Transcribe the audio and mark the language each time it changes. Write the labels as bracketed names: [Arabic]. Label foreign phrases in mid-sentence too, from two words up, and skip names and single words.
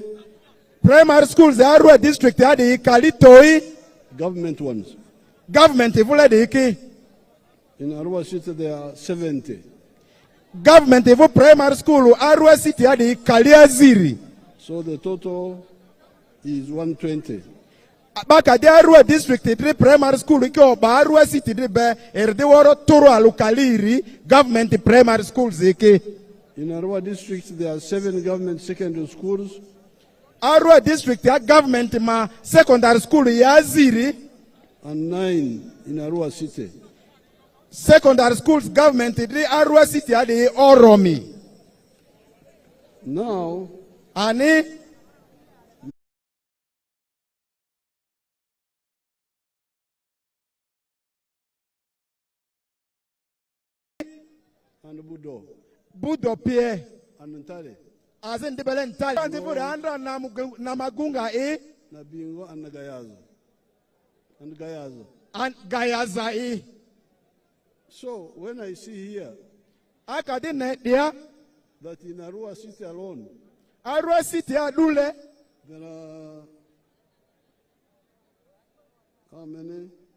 [English] Primary schools in Arua district there kalitoi government ones. [Lugbara] Government evule de iki. [English] In Arua city there are 70. [Lugbara] Government evo [English] primary school [Lugbara] Arua city adi kaliaziri. [English] So the total is 120. [Lugbara] Baka de Arua district three [English] primary school [Lugbara] iko ba Arua city de be erde woro toro alukaliri [English] government primary schools [Lugbara] iki. [English] In Arua district there are 7 government secondary schools. [Lugbara] Arua district ya government ma [English] secondary school [Lugbara] yaziri [English] and 9 in Arua city. Secondary schools government [Lugbara] the Arua city adi oromi. [English] Now [Lugbara] ani [English] and [Lugbara] Budo pie [English] and Ntale. [Lugbara] Azen dibele Ntale. Anti fure andra na magunga [English] na Bingo and Gayaza. And Gayaza. And Gayaza So when I see here that in Arua city alone, [Lugbara] Arua city adule [English] there are how many?